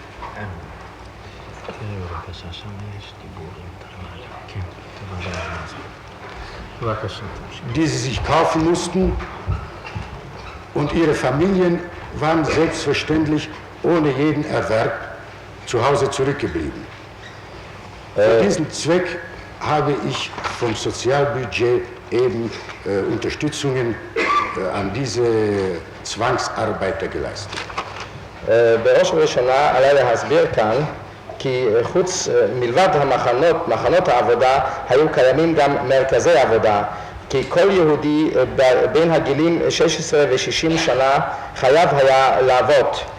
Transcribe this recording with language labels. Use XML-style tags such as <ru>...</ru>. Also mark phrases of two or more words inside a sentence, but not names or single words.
<de>Die sie sich kaufen mussten, und ihre Familien waren selbstverständlich ohne jeden Erwerb zu Hause zurückgeblieben. Für diesen Zweck habe ich vom Sozialbudget eben Unterstützungen an diese Zwangsarbeiter geleistet.</de> <he>בראש ובראשונה עליי להסביר כאן כי חוץ מלבד מחנות העבודה היו קיימים גם מרכזי עבודה, כי כל יהודי בין הגילים 16 ו-60 שנה חייב היה לעבוד.</he>